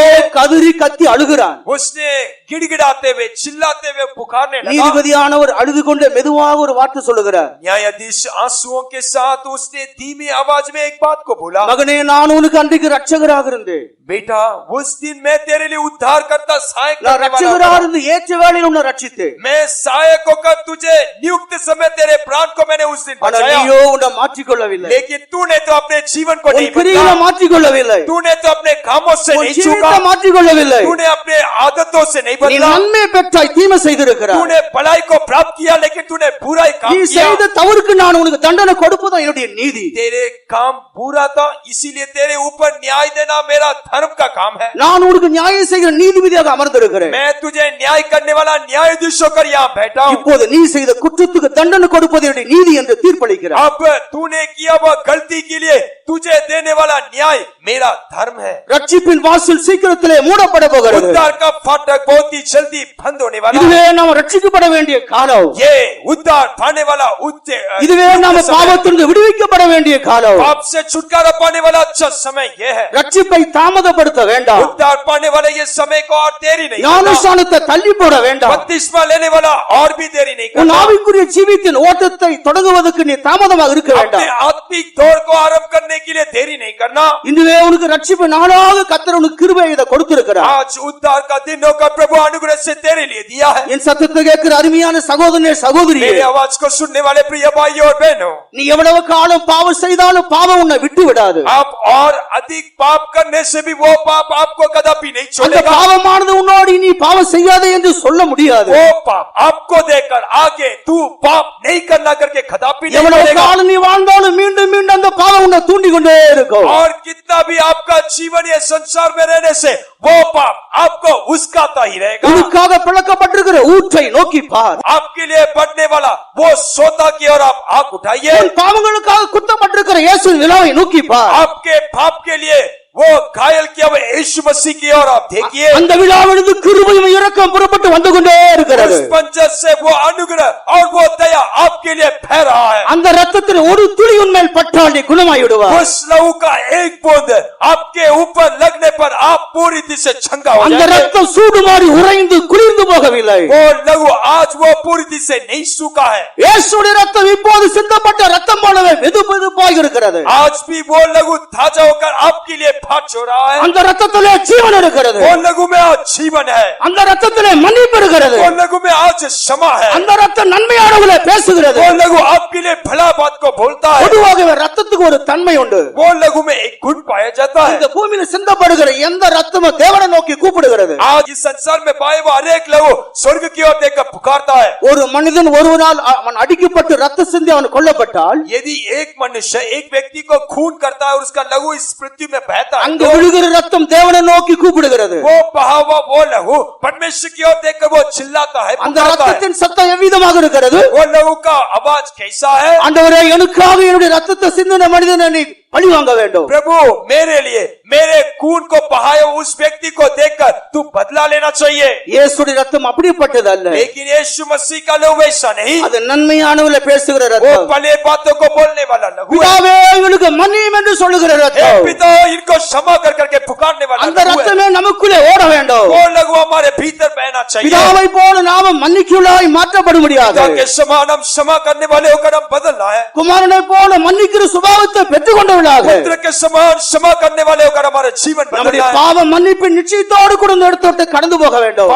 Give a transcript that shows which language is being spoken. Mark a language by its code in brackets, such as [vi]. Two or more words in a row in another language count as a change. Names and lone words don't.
[hi] चाहिए। [ta] கதறி கத்தி அழுகிறான். [hi] उसने गिड़गिड़ाते हुए चिल्लाते हुए पुकारने लगा। [ta] நீதிபதியானவர் அழுது கொண்டு மெதுவாக ஒரு வார்த்தை சொல்லுகிறார். [hi] न्यायाधीश आंसुओं के साथ उसने धीमी आवाज में एक बात को बोला, [ta] மகனே நான் உனக்கு அன்றைக்கு ரட்சகராக இருந்தேன். [hi] बेटा उस दिन मैं तेरे लिए उद्धार करता सहायक [ta] நான் [hi] करने वाला [ta] ரட்சகராக [hi] था। [ta] இருந்து ஏற்ற வேளையில் உன்னை ரட்சித்தேன். [hi] मैं सहायक होकर तुझे नियुक्त समय तेरे प्राण को मैंने उस दिन [ta] ஆனால் [hi] बचाया। [ta] நீயோ உன்னை மாற்றிக்கொள்ளவில்லை, [hi] लेकिन तूने तो अपने जीवन को [ta] உன் [hi] नहीं [ta] கிரியைகளை [hi] बदला, [ta] மாற்றிக்கொள்ளவில்லை, [hi] तूने तो अपने कामों से [ta] உன் [hi] नहीं [ta] ஜீவிதத்தை [hi] चूका, [ta] மாற்றிக்கொள்ளவில்லை. [hi] तूने अपने आदतों से नहीं [ta] நீ [hi] बदला, [ta] நன்மை பெற்றாய், தீமை செய்திருக்கிறாய். [hi] तूने भलाई को प्राप्त किया लेकिन तूने बुराई काम [ta] நீ [hi] किया। [ta] செய்த தவறுக்கு நான் உனக்கு தண்டனை கொடுப்பதுதான் என்னுடைய நீதி. [hi] तेरे काम बुरा था, इसीलिए तेरे ऊपर न्याय देना मेरा धर्म का काम है। [ta] நான் உனக்கு நியாயம் செய்கிற நீதிபதியாக அமர்ந்திருக்கிறேன். [hi] मैं तुझे न्याय करने वाला न्यायाधीश होकर यहाँ बैठा हूँ। [ta] இப்போது நீ செய்த குற்றத்துக்கு தண்டனை கொடுப்பது என்னுடைய நீதி என்று தீர்ப்பளிக்கிறார். [hi] अब तूने किया वह गलती के लिए तुझे देने वाला न्याय मेरा धर्म है। [ta] ரட்சிப்பின் வாசல் சீக்கிரத்திலே மூடப்பட போகிறது. [hi] उद्धार का फाटक बहुत ही जल्दी बंद होने वाला [ta] இதுவே [hi] है। [ta] நாம் ரட்சிக்கப்பட வேண்டிய காலம். [hi] ये उद्धार पाने वाला [ta] இதுவே நாம் பாவத்திலிருந்து விடுவிக்கப்பட வேண்டிய காலம். [hi] पाप से छुटकारा पाने वाला अच्छा समय ये है। [ta] ரட்சிப்பை தாமதப்படுத்த வேண்டாம். [hi] उद्धार पाने वाले ये समय को और देरी नहीं करना। [ta] ஞானஸ்நானத்தை தள்ளி போட வேண்டாம். [hi] बपतिस्मा लेने वाला और भी देरी नहीं [ta] உன் [hi] करना। [ta] ஆவிக்குரிய ஜீவித்தின் ஓட்டத்தை தொடங்குவதற்கு நீ தாமதமாக இருக்க [hi] अपने [ta] வேண்டாம். [hi] आत्मिक दौड़ को आरंभ करने के लिए देरी नहीं करना। [ta] இதுவே உனக்கு ரட்சிப்பு நாளாக கர்த்தர் உனக்கு கிருபையை இதை கொடுத்திருக்கிறார். [hi] आज उद्धार का दिन होकर प्रभु अनुग्रह से तेरे लिए दिया है। [ta] என் சத்தத்தை கேட்கிற அருமையான சகோதரனே சகோதரியே, [hi] मेरे आवाज को सुनने वाले प्रिय भाइयों और बहनों, [ta] நீ எவ்வளவு காலம் பாவம் செய்தாலும் பாவம் உன்னை விட்டு விடாது. [hi] आप और अधिक पाप करने से भी वो पाप आपको कदापि नहीं [ta] அந்த [hi] छोड़ेगा। [ta] பாவமானது உன்னோடு நீ பாவம் செய்யாதே என்று சொல்ல முடியாது. [hi] वो पाप आपको देकर आगे तू पाप नहीं करना करके कदापि नहीं [ta] எவ்வளவு [hi] करेगा। [ta] காலம் நீ வாழ்ந்தாலும் மீண்டும் மீண்டும் அந்த பாவம் உன்னை தூண்டி கொண்டே இருக்கும். [hi] और कितना भी आपका जीवन ये संसार में रहने से वो पाप आपको उस्काता ही रहेगा। [ta] உனக்காக பிளக்கப்பட்டிருக்கிற ஊற்றை நோக்கி பார். [hi] आपके लिए बढ़ने वाला वो सोता की ओर आप आंख उठाइए। [ta] உன் பாவங்களுக்காக குத்தப்பட்டிருக்கிற இயேசுவின் விலாவை நோக்கி பார். [hi] आपके पाप के लिए वो घायल किया हुआ यीशु मसीह की ओर आप देखिए। [ta] அந்த விழாவிலிருந்து கிருபையும் இரக்கம் புறப்பட்டு வந்து கொண்டே இருக்கிறது. [hi] उस पंजर से वो अनुग्रह और वो दया आपके लिए बह रहा है। [ta] அந்த ரத்தத்தில் ஒரு துளி உன்மேல் பட்டால் நீ குணமாய் விடுவாய். [hi] उस लहू का एक बूंद आपके ऊपर लगने पर आप पूरी तरह से चंगा हो [ta] அந்த [hi] जाएंगे। [ta] ரத்தம் சூடு மாறி உறைந்து குளிர்ந்து போகவில்லை. [hi] वो लहू आज वो पूरी तरह से नहीं सूखा है। [ta] இயேசுவின் ரத்தம் இப்போது சிந்தப்பட்ட ரத்தம் போலவே வெதுவெதுப்பாய் இருக்கிறது. [hi] आज भी वो लहू ताजा होकर आपके लिए फाट हो रहा है। [ta] அந்த ரத்தத்திலே ஜீவன் இருக்கிறது. [hi] वो लहू में आज जीवन है। [ta] அந்த ரத்தத்திலே மன்னிப்பு இருக்கிறது. [hi] वो लहू में आज क्षमा है। [ta] அந்த ரத்தம் நன்மையானவர்களை பேசுகிறது. [hi] वो लहू आपके लिए भला बात को बोलता है। [ta] பொதுவாகவே ரத்தத்துக்கு ஒரு தன்மை உண்டு. [hi] वो लहू में एक गुण पाया जाता है। [ta] இந்த பூமியில சிந்தப்படுகிற எந்த ரத்தமும் தேவனை நோக்கி கூப்பிடுகிறது. [hi] आज इस संसार में पाए वो हर एक लहू स्वर्ग की ओर देखकर पुकारता है। [ta] ஒரு மனிதன் ஒருவனால் அவன் அடிக்கப்பட்டு ரத்த சிந்தி அவன் கொல்லப்பட்டால் [hi] यदि एक मनुष्य एक व्यक्ति को खून करता है और उसका लहू इस पृथ्वी में बहता है, [ta] அங்கு விழுகிற ரத்தம் தேவனை நோக்கி கூப்பிடுகிறது. [hi] वो बहा हुआ वो लहू परमेश्वर की ओर देखकर वो चिल्लाता है, [ta] அந்த [hi] पुकारता है। [ta] ரத்தத்தின் சத்தம் எவ்விதமாக இருக்கிறது? [hi] वो लहू का आवाज कैसा है? [ta] ஆண்டவரே எனக்காக என்னுடைய ரத்தத்தை சிந்தின மனிதனை நீ பழி வாங்க வேண்டும். [hi] प्रभु मेरे लिए मेरे खून को बहाए उस व्यक्ति को देखकर तू बदला लेना चाहिए. [ta] இயேசுடைய ரத்தம் அப்படிப்பட்டது அல்ல. [hi] लेकिन यीशु मसीह का लहू वैसा नहीं. [ta] அது நன்மையானவளை பேசுகிற [hi] वो [ta] ரத்தம். [hi] भले बातों को बोलने वाला लहू है. [ta] பிதாவே இவனுக்கு மன்னியும் என்று சொல்லுகிற [hi] हे [ta] ரத்தம். [hi] पिता इनको क्षमा कर करके पुकारने वाला [ta] அந்த [hi] लहू है. [ta] ரத்தமே நமக்குள்ளே ஓட வேண்டும். [hi] वो लहू हमारे भीतर बहना चाहिए. [ta] பிதாவை போல நாம மன்னிக்குள்ளாய் மாற்றப்பட முடியாது. [hi] पिता के समान हम क्षमा करने वाले होकर हम बदलना है. [ta] குமாரனை போல மன்னிக்கிற சுபாவத்தை பெற்றுக் கொண்டவர்களாக [hi] पुत्र के समान क्षमा करने वाले होकर हमारा जीवन [ta] நம்முடைய [hi] बदलना है. [ta] பாவ மன்னிப்பின் நிச்சயத்தோடு கூட இந்த இடத்தோட்டு கடந்து போக வேண்டும்.